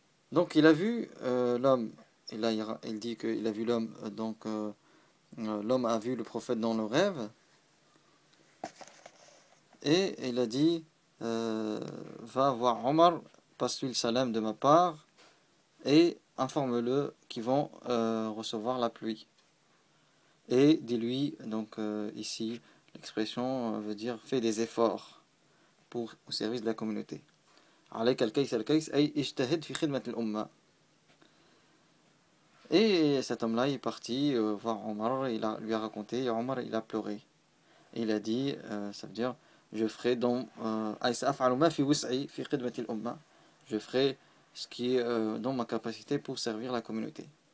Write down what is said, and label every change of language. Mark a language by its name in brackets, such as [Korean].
[French] Donc il a vu l'homme, il dit qu'il a vu l'homme, donc l'homme a vu le prophète dans le rêve, et il a dit va voir Omar, passe-lui le salam de ma part, et informe-le qu'ils vont recevoir la pluie. Et dis-lui, donc ici l'expression veut dire fais des efforts au service de la communauté. [Arabic] عليك الكيس الكيس أي اجتهد في خدمة الأمة. [French] Et cet homme-là est parti voir Omar, lui a raconté, et Omar il a pleuré. Et il a dit, ça veut dire je ferai dans [Arabic] سأفعل ما في وسعي في خدمة الأمة, [French] je ferai ce qui est dans ma capacité pour servir la communauté.